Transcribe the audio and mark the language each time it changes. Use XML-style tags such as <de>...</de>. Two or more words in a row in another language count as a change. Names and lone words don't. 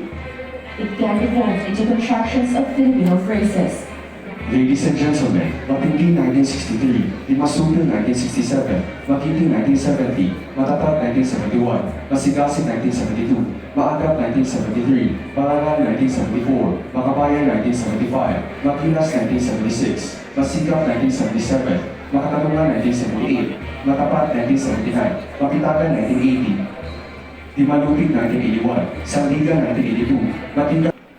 <en>It can evolve into contractions of Filipino phrases. Ladies and gentlemen, Mapindi 1963, Imasuto 1967, Makiti 1970, Matatat 1971, Masigasig 1972, Maagap 1973, Parangal 1974, Makabayan 1975, Makilas 1976, Masigap 1977, Makatanungan 1978, Matapat 1979, Makitagan 1980, Dimalupit 1981, Sandigan 1982, Matinda</en>